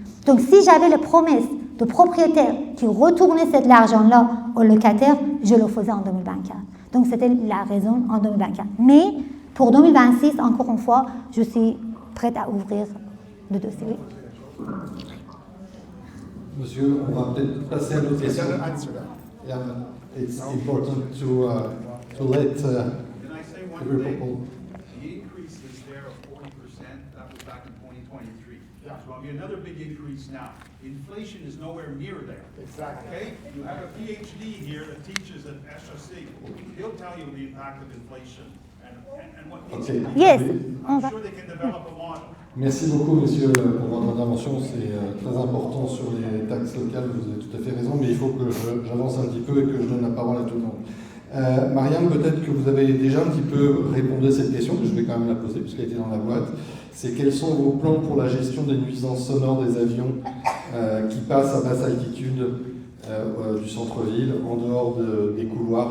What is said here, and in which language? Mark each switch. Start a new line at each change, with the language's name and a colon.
French: Donc, si j'avais les promesses de propriétaires qui retournaient cet argent-là aux locataires, je le faisais en 2024. Donc, c'était la raison en 2024. Mais pour 2026, encore une fois, je suis prête à ouvrir le dossier. Monsieur, on va peut-être passer à l'autre question.
English: Yeah, it's important to let Can I say one every thing? people. The increase is there of 40%, that was back in 2023. So there'll be another big increase now. Inflation is nowhere near there. Exactly. Okay? You have a PhD here that teaches at SRC. He'll tell you the impact of inflation and what needs to be done. Yes. I'm sure they can develop a model.
French: Merci beaucoup, monsieur, pour votre intervention. C'est très important sur les taxes locales. Vous avez tout à fait raison, mais il faut que j'avance un petit peu et que je donne la parole à tout le monde. Mariam, peut-être que vous avez déjà un petit peu répondu à cette question, que je vais quand même la poser puisqu'elle était dans la boîte. C'est quels sont vos plans pour la gestion des nuisances sonores des avions qui passent à basse altitude du centre-ville, en dehors des couloirs?